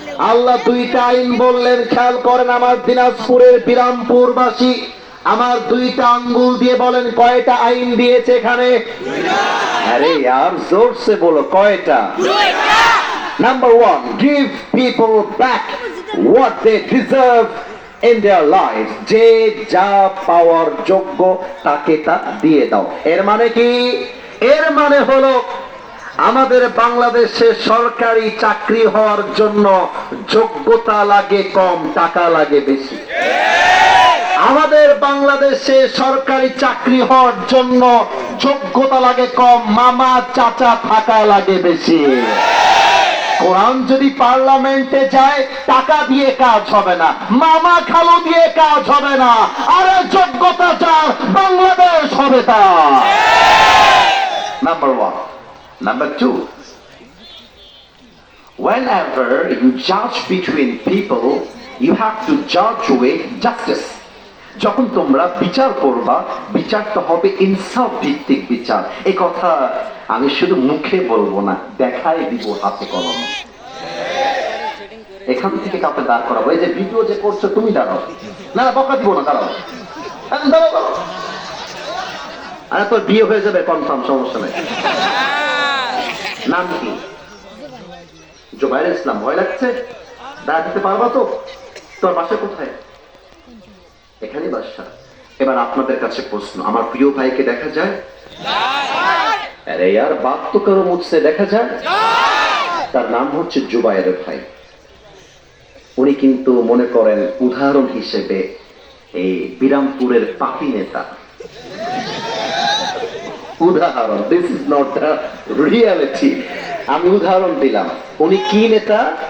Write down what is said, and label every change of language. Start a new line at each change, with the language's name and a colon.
Bangla: আল্লাহ দুইটা আইন বললেন, খেয়াল করেন আমার দিনাজপুরের বিরামপুরবাসী, আমার দুইটা আঙ্গুল দিয়ে বলেন কয়টা আইন দিয়েছে এখানে?
Hindi: আরে यार, जोर से बोलो,
Bangla: কয়টা?
English: Number 1, give people back what they deserve in their lives.
Bangla: যে যা পাওয়ার যোগ্য তাকে তা দিয়ে দাও। এর মানে কি? এর মানে হলো আমাদের বাংলাদেশে সরকারি চাকরি হওয়ার জন্য যোগ্যতা লাগে কম, টাকা লাগে বেশি। আমাদের বাংলাদেশে সরকারি চাকরি হওয়ার জন্য যোগ্যতা লাগে কম, মামা চাচা থাকা লাগে বেশি। কোরআন যদি পার্লামেন্টে যায়, টাকা দিয়ে কাজ হবে না, মামা খালু দিয়ে কাজ হবে না, আরে যোগ্যতা যার, বাংলাদেশ হবে তা।
English: Number 1. Number 2, whenever you judge between people, you have to judge with justice.
Bangla: যখন তোমরা বিচার করবা, বিচারটা হবে ইনসাফ ভিত্তিক বিচার। এই কথা আমি শুধু মুখে বলবো না, দেখাই দিব হাতে কলমে। এখান থেকে কাউকে দাঁড় করাবো, এই যে ভিডিও যে করছো তুমি দাঁড়াও, না না বকা দিব না, দাঁড়াও দাঁড়াও দাঁড়াও। আরে তোর বিয়ে হয়ে যাবে কনফার্ম, সমস্যা নেই। নাম কি? জুবাইর ইসলাম। ভয় লাগছে? দাঁড়া দিতে পারবা তো? তোর বাসা কোথায়? এখানে বাসা। এবার আপনাদের কাছে প্রশ্ন, আমার প্রিয় ভাইকে দেখা যায়?
Hindi: আরে यार बात तो करो मुझसे,
Bangla: দেখা যায়? তার নাম হচ্ছে জুবাইর ভাই। উনি কিন্তু মনে করেন উদাহরণ হিসেবে এই বিরামপুরের পাপি নেতা। উদাহরণ,
English: This is not the reality.
Bangla: আমি উদাহরণ দিলাম। উনি কি নেতা?